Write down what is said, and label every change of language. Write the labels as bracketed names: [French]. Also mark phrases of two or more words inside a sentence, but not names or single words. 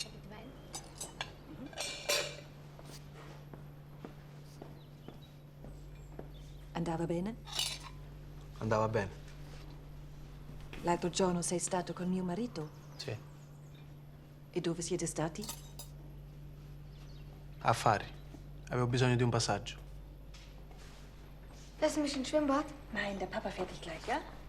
[Italian] Andava bene? Andava bene. L'altro giorno sei stato con mio marito? Sì. E dove siete stati? Affari. Avevo bisogno di un passaggio. [German] Lass mich ins Schwimmbad. Nein, der Papa fährt dich gleich, ja?